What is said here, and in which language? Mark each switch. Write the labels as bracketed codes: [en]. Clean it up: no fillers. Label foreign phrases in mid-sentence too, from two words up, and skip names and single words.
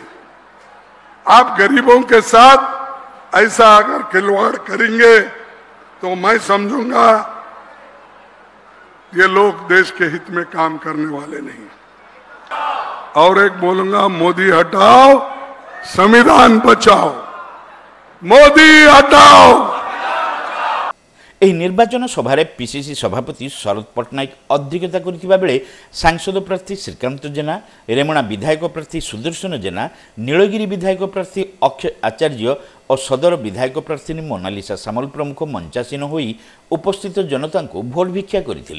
[hi] आप गरीबों के साथ ऐसा अगर खिलवाड़ करेंगे तो मैं समझूंगा ये लोग देश के हित में काम करने वाले नहीं। और एक बोलूंगा, मोदी हटाओ, संविधान बचाओ। मोदी हटाओ। [or] ଏହି ନିର୍ବାଚନ ସଭାରେ ପିସିସି ସଭାପତି ଶରଦ ପଟ୍ଟନାୟକ ଅଧ୍ୟକ୍ଷତା କରିଥିବା ବେଳେ ସାଂସଦ ପ୍ରାର୍ଥୀ ଶ୍ରୀକାନ୍ତ ଜେନା, ରେମୁଣା ବିଧାୟକ ପ୍ରାର୍ଥୀ ସୁଦର୍ଶନ ଜେନା, ନୀଳଗିରି ବିଧାୟକ ପ୍ରାର୍ଥୀ ଅକ୍ଷୟ ଆଚାର୍ଯ୍ୟ ଓ ସଦର ବିଧାୟକ ପ୍ରାର୍ଥିନୀ ମୋନାଲିସା ସାମଲ ପ୍ରମୁଖ ମଞ୍ଚାସୀନ ହୋଇ ଉପସ୍ଥିତ ଜନତାଙ୍କୁ ଭୋଟ ଭିକ୍ଷା କରିଥିଲେ।